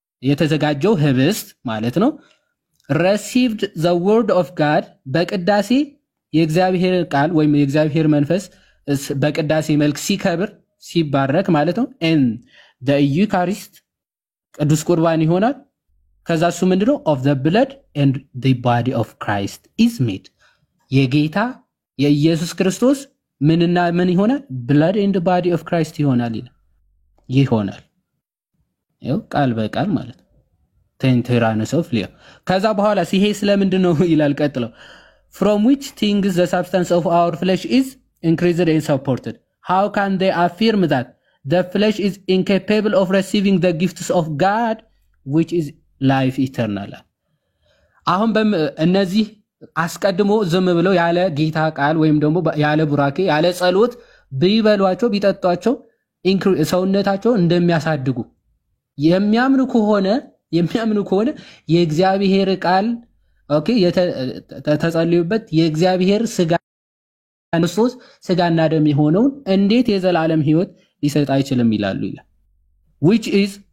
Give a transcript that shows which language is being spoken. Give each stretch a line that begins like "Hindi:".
Amharic: የተዘጋጀው ህብስት ማለት ነው
English: received the word of God
Amharic: በቅዳሴ የእግዚአብሔር ቃል ወይም የእግዚአብሔር መንፈስ በቅዳሴ መልክ ሲከብር ሲባረክ ማለት ነው
English: and the Eucharist
Amharic: ቅዱስ ቁርባን ይሆናል። ከዛ እሱ ምንድነው
English: of the blood and the body of Christ is made
Amharic: የጌታ የኢየሱስ ክርስቶስ ምንና ምን ይሆናል
English: blood and the body of Christ
Amharic: ይሆናል ይሆናል ይው ቃል በቃል ማለት ነው ቴንቴራነስ ኦፍ ሊዮ። ከዛ በኋላ ሲሄ ስለምንድነው ይላል ቀጥለው
English: from which things the substance of our flesh is increased and supported. How can they affirm that the flesh is incapable of receiving the gifts of God which is life eternal?
Amharic: አሁን እነዚህ አስቀድሞ ዝም ብለው ያለ ጌታ ቃል ወይም ደግሞ ያለ ቡራኬ ያለ ጸሎት ቢበሏቸው ቢጠጧቸው ሰውነታቸው እንደሚያሳድጉ የሚያምኑ ከሆነ የእግዚአብሔር ቃል ኦኬ ተጸልዩበት የእግዚአብሔር ስጋ ክርስቶስ ስጋና ደም የሆነውን እንዴት የዘላለም ህይወት ሊሰጥ አይችልም ይላሉ ይላል
English: which is